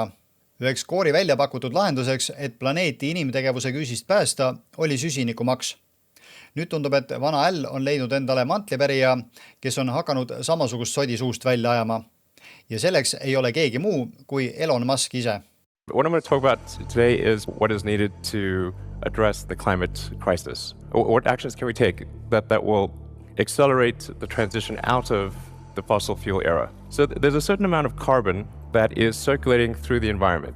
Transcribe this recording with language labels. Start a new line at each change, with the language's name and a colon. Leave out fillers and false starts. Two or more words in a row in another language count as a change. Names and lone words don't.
Estonian: Üheks Gore'i välja pakutud lahenduseks, et planeeti inimtegevuse küüsist päästa, oli süsinikumaks. Nüüd tundub, et vana Al on leidnud endale mantlipärija, kes on hakanud samasugust sodi suust välja ajama. Ja selleks ei ole keegi muu kui Elon Musk ise.
English: What I'm going to talk about today is what is needed to address the climate crisis. What actions can we take that will accelerate the transition out of the fossil fuel era? So there's a certain amount of carbon that is circulating through the environment.